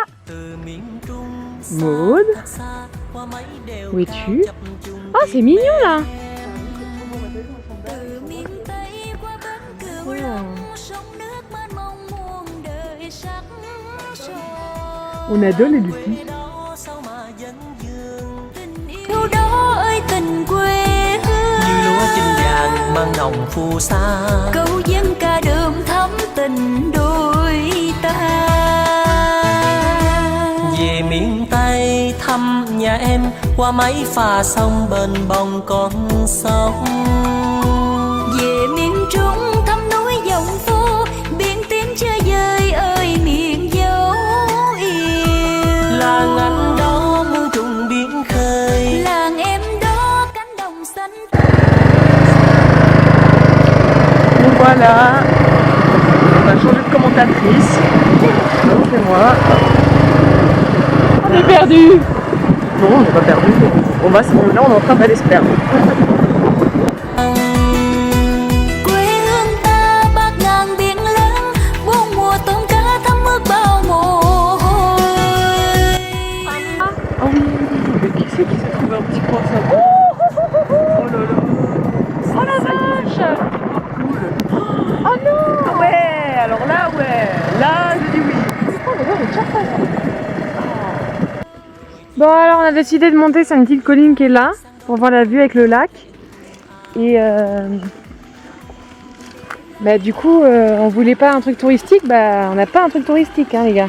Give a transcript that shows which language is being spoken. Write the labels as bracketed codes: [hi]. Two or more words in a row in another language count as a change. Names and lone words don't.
[fr] Maud, où es-tu? Oh c'est mignon là. On adore les petits. [vi] Như lúa chín vàng mang nồng phù sa, câu dân ca đơm thắm tình đôi ta. Về miền Tây thăm nhà em qua máy phà sông bên bồng con sông. Về miền Trung thăm núi dòng phố biển tiếng chơi vơi ơi miền dấu yêu. Làng anh đó muôn trùng biển khơi, làng em đó cánh đồng xanh. [fr] Donc voilà, on a changé de commentatrice. Donc c'est moi. On est perdu. Non, on n'est pas perdu. Là, on est en train d'aller se perdre. [vi] Quê hương ta bát ngàn biển lớn, bốn mùa tôm cá thấm ướt bao mồ hôi. [fr] Ah oui, mais qui c'est qui s'est trouvé un petit coin sympa? Oh là là. Oh la vache. Cool. Oh non. Ouais, alors là, ouais. Là, je dis oui. Bon alors on a décidé de monter sur une petite colline qui est là pour voir la vue avec le lac et bah du coup on voulait pas un truc touristique, bah on n'a pas un truc touristique hein les gars.